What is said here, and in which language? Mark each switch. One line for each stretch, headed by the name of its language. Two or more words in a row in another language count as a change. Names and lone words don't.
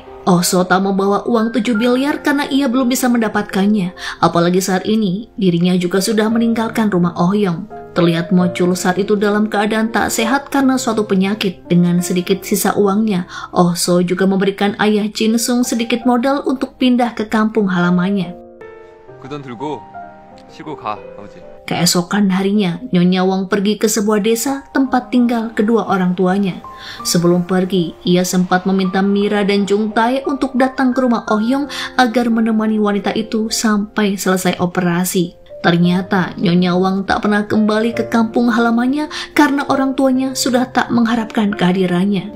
Indonesian: Oso tak membawa uang 7 miliar karena ia belum bisa mendapatkannya. Apalagi saat ini, dirinya juga sudah meninggalkan rumah Oh Yong. Terlihat Mocul saat itu dalam keadaan tak sehat karena suatu penyakit. Dengan sedikit sisa uangnya, Oso juga memberikan ayah Jinsung sedikit modal untuk pindah ke kampung halamannya.
Korean: 그 돈 들고 쉬고 가, 아버지.
Indonesian: Keesokan harinya, Nyonya Wang pergi ke sebuah desa tempat tinggal kedua orang tuanya. Sebelum pergi, ia sempat meminta Mira dan Jung Tae untuk datang ke rumah Oh Hyung agar menemani wanita itu sampai selesai operasi. Ternyata Nyonya Wang tak pernah kembali ke kampung halamannya karena orang tuanya sudah tak mengharapkan kehadirannya.